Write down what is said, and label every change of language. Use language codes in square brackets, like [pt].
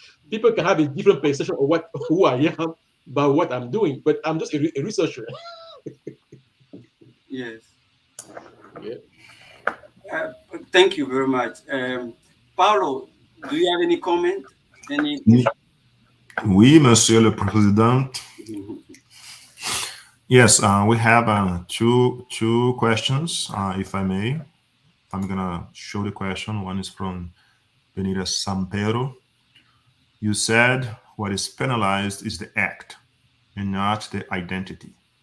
[en] People can have a different perception of who I am by what I'm doing, but I'm just a researcher. Yes. Yeah. Thank you very much. Paulo, do you have any comment? Any question? [fr] Oui, Monsieur le Président. [en] Yes, we have two questions, if I may. I'm gonna show the question. One is from Benita Sampero. You said what is penalized is the act and not the identity.